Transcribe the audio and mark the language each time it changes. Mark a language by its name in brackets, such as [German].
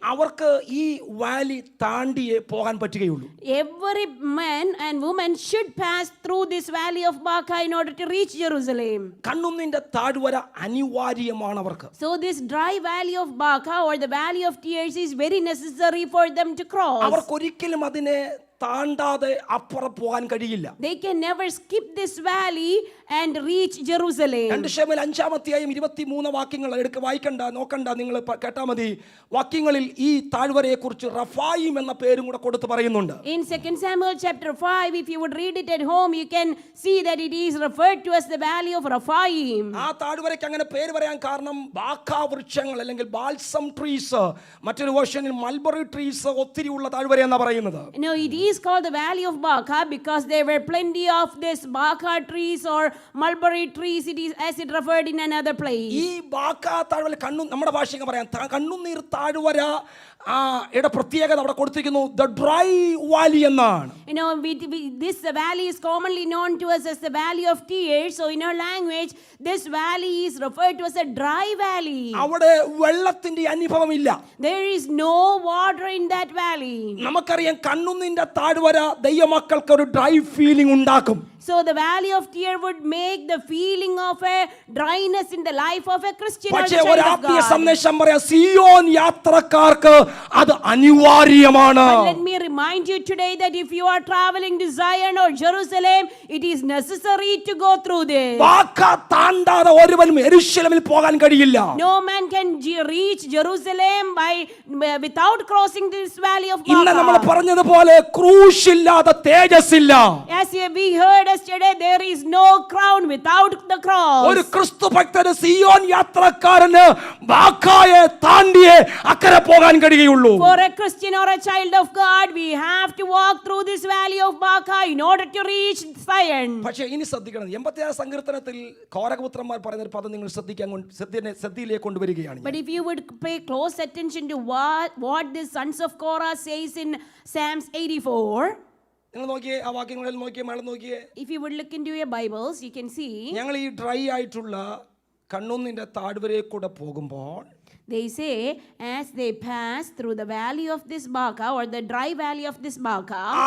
[Malayalam] അവർക്ക് ഈ വാലി താണ്ടിയേ പോകാൻ പറ്റുകയുള്ളൂ. [English] every man and woman should pass through this valley of Baca in order to reach Jerusalem. [Malayalam] കണ്ണുനീരിന്റെ താഴ്വര അനിവാര്യമാണ് അവർക്ക്. [English] So this dry valley of Baca or the valley of tears is very necessary for them to cross. [Malayalam] അവർക്കൊരിക്കലും അതിനെ താണ്ടാതെ അപ്പുറം പോകാൻ കഴിയില്ല. [English] They can never skip this valley and reach Jerusalem. [Malayalam] 2 ശമൂവേൽ 5-23 വാക്യങ്ങൾ വായിക്കണ്ട, നോക്കണ്ട, നിങ്ങൾ കേട്ടാ മതി. വാക്യങ്ങളിൽ ഈ താഴ്വരയെ കുറിച്ച് റഫായിം എന്ന പേരും കൂടെ കൊടുത്ത് പറയുന്നുണ്ട്. [English] In 2 Samuel chapter 5, if you would read it at home, you can see that it is referred to as the valley of Rephaim. [Malayalam] ആ താഴ്വരയ്ക്ക് അങ്ങനെ പേര് പറയാൻ കാരണം ബാക്കാ വൃക്ഷങ്ങൾ അല്ലെങ്കിൽ [English] balsam trees, [Malayalam] മറ്റൊരു വേർഷനിൽ [English] mulberry trees [Malayalam] ഒത്തിരി ഉള്ള താഴ്വര എന്നാ പറയുന്നത്. [English] No, it is called the valley of Baca because there were plenty of this Baca trees or mulberry trees. It is as it referred in another place. [Malayalam] ഈ ബാക്കാ താഴ്വര നമ്മുടെ ഭാഷയിൽ പറയാം കണ്ണുനീർ താഴ്വര യുടെ പ്രത്യേകത അവിടെ കൊടുത്തിരിക്കുന്നു [English] the dry valley [Malayalam] എന്നാണ്. [English] You know, this valley is commonly known to us as the valley of tears. So in our language, this valley is referred to as a dry valley. [Malayalam] അവിടെ വെള്ളത്തിന്റെ അനുഭവമില്ല. [English] There is no water in that valley. [Malayalam] നമുക്കറിയാം കണ്ണുനീരിന്റെ താഴ്വര ദൈവമക്കൾക്ക് ഒരു [English] dry feeling [Malayalam] ഉണ്ടാക്കും. [English] So the valley of tear would make the feeling of a dryness in the life of a Christian or [Malayalam] പക്ഷേ [English] child [Malayalam] ഒരു [English] of [Malayalam] ആത്മീയ [English] God. [Malayalam] സന്ദേശം പറയാം, സിയോൻ യാത്രക്കാർക്ക് അത് അനിവാര്യമാണ്. [English] But let me remind you today that if you are traveling to Zion or Jerusalem, it is necessary to go through this. [Malayalam] ബാക്കാ താണ്ടാതെ ഒരുവനും യെരൂശലേമിൽ പോകാൻ കഴിയില്ല. [English] No man can reach Jerusalem without crossing this valley of [Malayalam] ഇന്ന് നമ്മൾ [English] Baca. [Malayalam] പറഞ്ഞതുപോലെ ക്രൂശ് ഇല്ലാതെ തേജസ്സില്ല. [English] As we heard yesterday, there is no crown without the cross. [Malayalam] ഒരു ക്രിസ്തു ഭക്തന് സിയോൻ യാത്രക്കാരന് ബാക്കായെ താണ്ടിയേ അക്കരെ പോകാൻ കഴിയുള്ളൂ. [English] For a Christian or a child of God, we have to walk through this valley of Baca in order to reach Zion. [Malayalam] പക്ഷേ ഇനി ശ്രദ്ധിക്കണം, 86 സങ്കീർത്തനത്തിൽ കോരകപുത്രന്മാർ പറയുന്ന ഒരു പദം നിങ്ങൾ ശ്രദ്ധയിലേക്ക് കൊണ്ടുവരികയാണ്. [English] But if you would pay close attention to what the sons of Korah says in Psalms 84, [Malayalam] നിങ്ങൾ നോക്കിയേ, ആ വാക്യങ്ങളിൽ നോക്കിയേ, മേളം നോക്കിയേ. [English] if you would look into your Bibles, you can see [Malayalam] ഞങ്ങൾ ഈ ഡ്രൈ ആയിട്ടുള്ള കണ്ണുനീരിന്റെ താഴ്വരയിൽ കൂടെ പോകുമ്പോൾ [English] they say as they pass through the valley of this Baca or the dry valley of this Baca,